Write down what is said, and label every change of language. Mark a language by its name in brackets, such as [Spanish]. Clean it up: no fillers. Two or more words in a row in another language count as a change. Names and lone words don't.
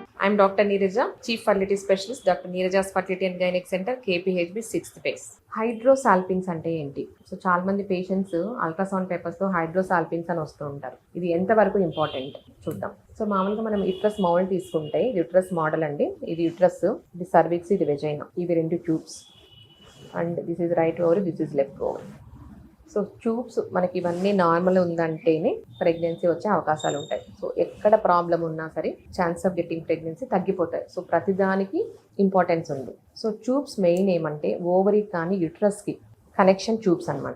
[English] I'm Dr. Neeraja, Chief Fertility Specialist, Dr. Neeraja's Fertility and Gynec Center, KPHB 6th base. హైడ్రోసాల్పింగ్స్ అంటే ఏంటి? [Telugu] సో చాలా మంది పేషెంట్స్ [English] ultrasound papersతో [Telugu] హైడ్రోసాల్పింగ్స్ అని వస్తూ ఉంటారు. ఇది ఎంతవరకు ఇంపార్టెంట్ చూద్దాం. సో మామూలుగా మనం [English] uterus mould [Telugu] తీసుకుంటే [English] uterus model [Telugu] అండి. ఇది యుట్రస్, ఇది సర్విక్స్, ఇది వెజైనా. ఇవి రెండు [English] tubes and this is right ovary, this is left ovary. [Telugu] సో ట్యూబ్స్ మనకి ఇవన్నీ నార్మల్ ఉందంటేనే ప్రెగ్నెన్సీ వచ్చే అవకాశాలు ఉంటాయి. సో ఎక్కడ ప్రాబ్లం ఉన్నా సరే [English] chance of getting pregnancy [Telugu] తగ్గిపోతాయి. సో ప్రతిదానికి ఇంపార్టెన్స్ ఉంది. సో ట్యూబ్స్ మెయిన్ ఏమంటే ఓవరీ కానీ యుట్రస్కి [English] connection tubes [Telugu] అనమాట.